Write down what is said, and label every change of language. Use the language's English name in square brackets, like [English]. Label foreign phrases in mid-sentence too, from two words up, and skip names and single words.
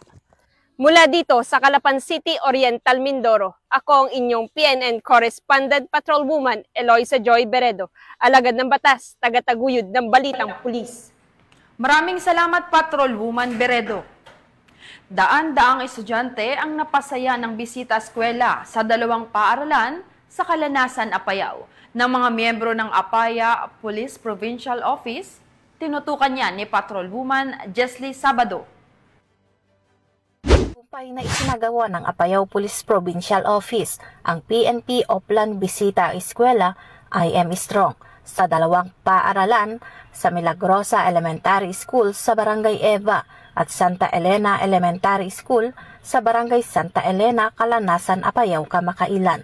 [Filipino] Mula dito sa Calapan City, Oriental Mindoro, ako ang inyong PNN Correspondent Patrolwoman Eloisa Joy Beredo, alagad ng batas, tagataguyod ng balitang pulis. Maraming salamat, Patrolwoman Beredo. Daan-daang estudyante ang napasaya ng bisita eskwela sa 2 paaralan sa Kalanasan, Apayao. Ng mga miyembro ng Apaya Police Provincial Office, tinutukan niya ni Patrolwoman Jesly Sabado. Na isinagawa ng Apayao Police Provincial Office ang PNP Oplan Bisita Eskwela I.M. Strong sa 2 paaralan sa Milagrosa Elementary School sa Barangay Eva at Santa Elena Elementary School sa Barangay Santa Elena, Kalanasan, Apayao, Kamakailan.